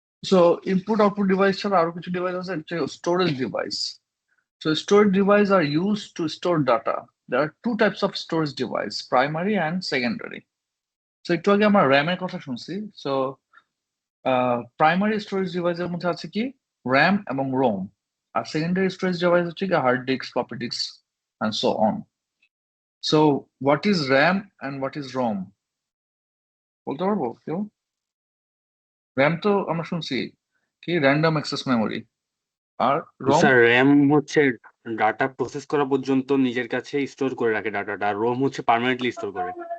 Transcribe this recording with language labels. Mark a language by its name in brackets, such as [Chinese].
[Bangla] So input output device ছাড়া আরো কিছু ডিভাইস আছে, storage device. [English] So storage devices are used to store data. There are two types of storage device, primary and secondary. [Bangla] So একটু আগে আমরা RAM এর কথা শুনছি। So প্রাইমারি স্টোরেজ ডিভাইসের মধ্যে আছে কি RAM এবং ROM, আর সেকেন্ডারি স্টোরেজ ডিভাইস হচ্ছে কি hard disk, floppy disk [English] and so on. So what is RAM and what is ROM? [Bangla] বলতে পারবো কেউ? RAM তো আমরা শুনছি কি র্যান্ডম অ্যাক্সেস মেমোরি, আর ROM স্যার র্যাম হচ্ছে ডাটা প্রসেস করা পর্যন্ত নিজের কাছে স্টোর করে রাখে ডাটাটা, আর রোম হচ্ছে পার্মানেন্টলি স্টোর করে।